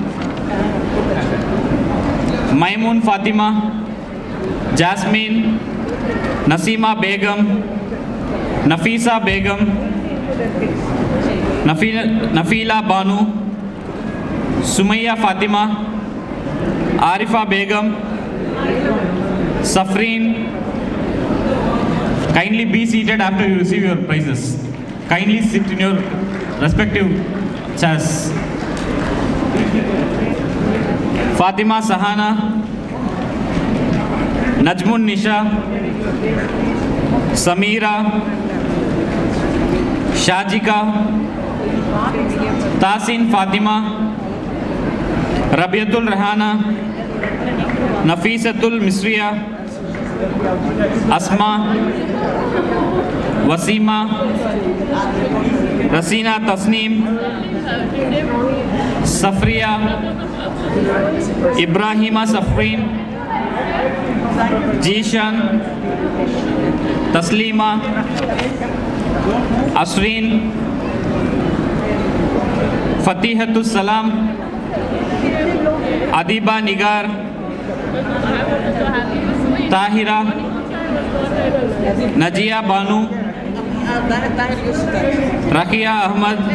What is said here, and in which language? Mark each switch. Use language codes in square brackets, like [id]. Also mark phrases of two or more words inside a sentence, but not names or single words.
[en] Maimun Fatima, Jasmine, Nasima Begum, Nafisa Begum, Nafila Banu, Sumaya Fatima, Arifa Begum, Safreen. Kindly be seated after you receive your prizes. Kindly sit in your respective chairs. Fatima Sahana, Najmun Nisha, Samira, Shajika, Tasin Fatima, Rabiatul Rahana, Nafisatul Misriya, Asma, Wasima, Rasina Tasneem, Safriya, Ibrahima Safreen, Jishan, Taslima, Asreen, Fatihatul Salam, Adiba Nigar, Tahira, Najia Banu, Rakia Ahmad,